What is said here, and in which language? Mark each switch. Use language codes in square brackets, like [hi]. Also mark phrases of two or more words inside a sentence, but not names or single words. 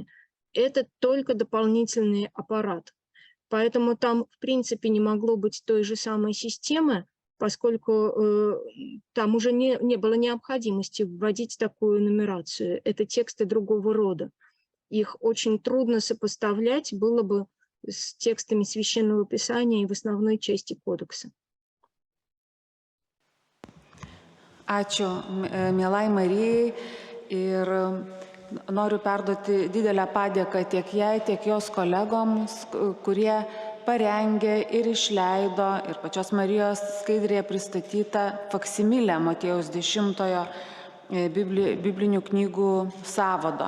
[ru] Это только дополнительный аппарат. Поэтому там, в принципе, не могло быть той же самой системы, поскольку там уже не было необходимости вводить такую нумерацию. Это тексты другого рода. Их очень трудно сопоставлять было бы с текстами Священного Писания и в основной части кодекса. [lt] Ačiū, mielai Marijai, ir noriu perduoti didelę padėką tiek jai, tiek jos kolegoms, kurie parengė ir išleido ir pačios Marijos skaidrėje pristatytą faksimilę Motiejaus 10 biblinių knygų sąvado.